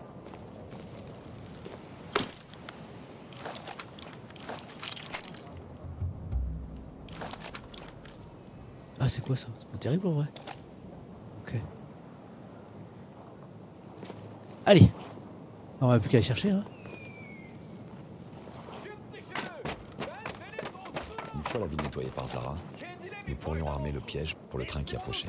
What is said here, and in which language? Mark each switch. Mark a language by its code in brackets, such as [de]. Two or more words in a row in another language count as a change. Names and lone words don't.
[fr] Ah, c'est quoi ça? C'est pas terrible en vrai. Ok. Allez. On va plus qu'à aller chercher, hein. [tr] Çık dışarı. Ben senin dostunum. [fr] Une fois la ville nettoyée par Zara, [tr] Kendine [fr] nous pourrions armer le piège pour le train qui approchait.